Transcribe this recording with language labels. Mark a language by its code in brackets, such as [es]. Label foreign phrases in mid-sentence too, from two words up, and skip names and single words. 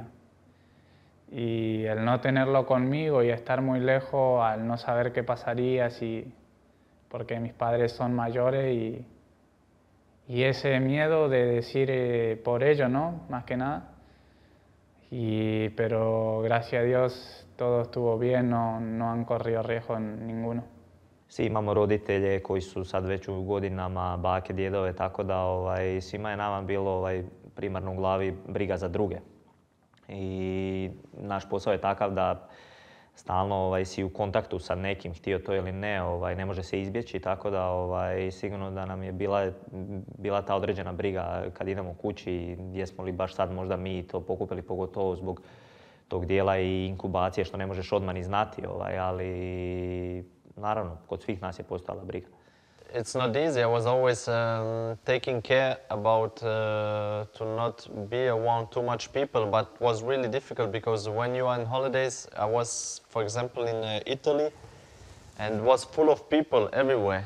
[es] Y el no tenerlo conmigo y estar muy lejos, al no saber qué pasaría, porque mis padres son mayores y ese miedo de decir por ello, ¿no? Más que nada. Pero gracias a Dios todo estuvo bien, no han corrido riesgo ninguno. [hr] Svi imamo roditelje koji su sad već u godinama, bake, djedove, tako da svima je nama bilo primarno u glavi briga za druge. I naš posao je takav da stalno si u kontaktu sa nekim, htio to ili ne, ne može se izbjeći, tako da sigurno da nam je bila ta određena briga kad idemo kući, jesmo li baš sad možda mi to pokupili, pogotovo zbog tog dijela i inkubacije što ne možeš odmah ni znati, ali naravno, kod svih nas je postojala briga. [en] It's not easy. I was always taking care about to not be around too much people, but it was really difficult because when you are on holidays, I was, for example, in Italy, and it was full of people everywhere.